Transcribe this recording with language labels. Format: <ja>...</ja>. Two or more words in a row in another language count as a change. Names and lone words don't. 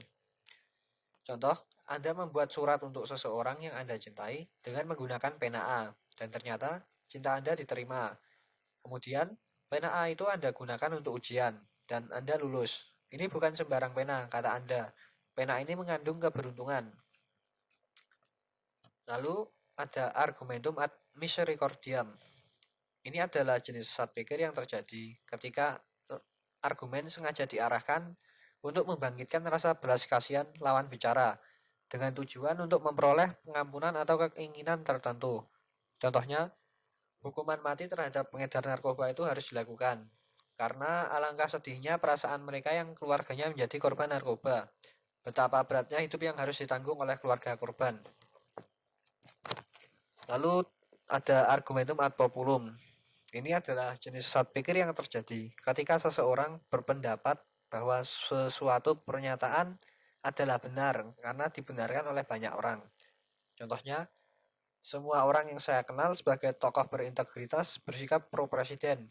<id>Contoh, Anda membuat surat untuk seseorang yang Anda cintai dengan menggunakan pena A, dan ternyata cinta Anda diterima. Kemudian, pena A itu Anda gunakan untuk ujian, dan Anda lulus. Ini bukan sembarang pena, kata Anda. Pena ini mengandung keberuntungan. Lalu, ada</id> <la>argumentum ad misericordiam.</la> <id>Ini adalah jenis sesat pikir yang terjadi ketika argumen sengaja diarahkan untuk membangkitkan rasa belas kasihan lawan bicara dengan tujuan untuk memperoleh pengampunan atau keinginan tertentu. Contohnya, hukuman mati terhadap pengedar narkoba itu harus dilakukan karena alangkah sedihnya perasaan mereka yang keluarganya menjadi korban narkoba. Betapa beratnya hidup yang harus ditanggung oleh keluarga korban. Lalu ada</id> <la>argumentum ad populum.</la> <id>Ini adalah jenis sesat pikir yang terjadi ketika seseorang berpendapat bahwa sesuatu pernyataan adalah benar karena dibenarkan oleh banyak orang. Contohnya, semua orang yang saya kenal sebagai tokoh berintegritas bersikap pro-presiden.</id>